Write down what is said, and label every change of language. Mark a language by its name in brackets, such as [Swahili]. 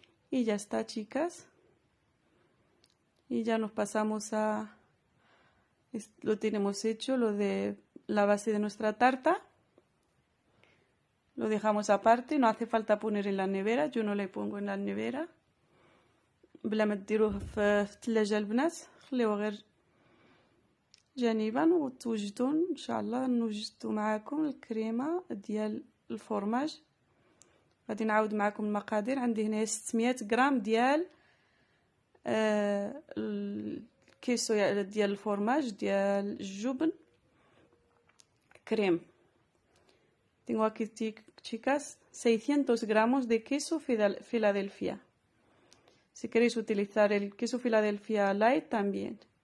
[Spanish] Y ya está, chicas. Y ya nos pasamos lo tenemos hecho, lo de la base de nuestra tarta. Lo dejamos aparte, no hace falta poner en la nevera, yo no le pongo en la nevera. [Arabic] بلا ما ديروه في الثلاجه البنات خليوه غير جانبا وتوجدون ان شاء الله. نوجدوا معكم الكريمه ديال الفورماج. غادي نعاود معكم المقادير. عندي هنا 600 غرام ديال الكيسو ديال الفورماج ديال الجبن كريم. [Spanish] Tengo aquí, chicas, 600 gramos de queso Filadelfia. Si queréis utilizar el queso Filadelfia Light también.